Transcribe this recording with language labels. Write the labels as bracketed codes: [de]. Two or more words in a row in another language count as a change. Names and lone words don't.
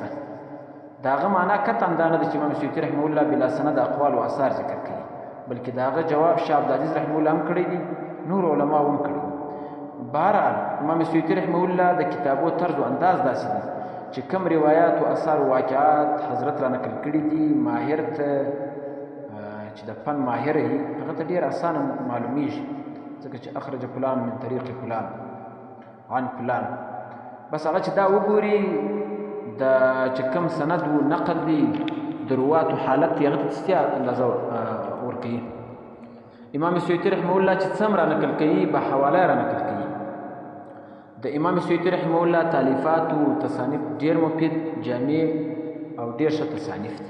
[ps] د هغه معنا قطعا دا نه ده چې امام سیوطي [ar] رحمه الله [ps] بلا سند اقوال او آثار ذکر کوي، بلکې د هغه جواب شاه عبدالعزیز [ar] رحمه الله [ps] هم کړی دی، نور علما هم کړی. بهرحال امام سیوطي [ar] رحمه الله [ps] د کتابو طرز او انداز داسې دی چې کوم روایات او آثار او واقعات حضرت را نقل کړي دي، ماهر ته چې د فن ماهر وي هغه ته ډېر اسانه معلومیږي، ځکه چې [ar] اخرج فلان من طریق فلان عن فلان، [ps] بس هغه چې دا وګوري د چې کوم سند و نقل دی د رواتو حالت یې هغه ته څه اندازه ورکوي. امام سیوطي [ar] رحمه الله [ps] چې څه را نقل کوي به حواله را نقل کوي. د امام سیوطي [ar] رحمه الله [ps] تالیفات او تصانیف ډېر مفید، جامع او ډېر ښه تصانیف دي.